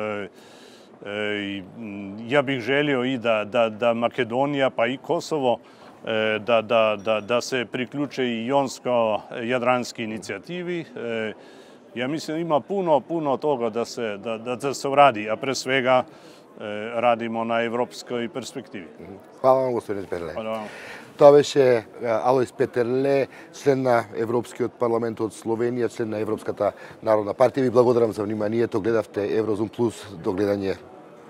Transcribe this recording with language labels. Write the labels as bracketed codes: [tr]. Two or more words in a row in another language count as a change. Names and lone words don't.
[hr] Ja bih želio i da Makedonija pa i Kosovo da se priključe i jonsko-jadranski inicijativi. Ja mislim ima puno toga da se radi, a pre svega radimo na evropskoj perspektivi. Hvala vam, gospodine Peterle. Hvala vam. [mk] Това беше Алојс Петерле, член на Европскиот парламент од Словенија, член на Европската народна партија. Ви благодарам за вниманието. Гледавте Еврозум Плюс. До гледање.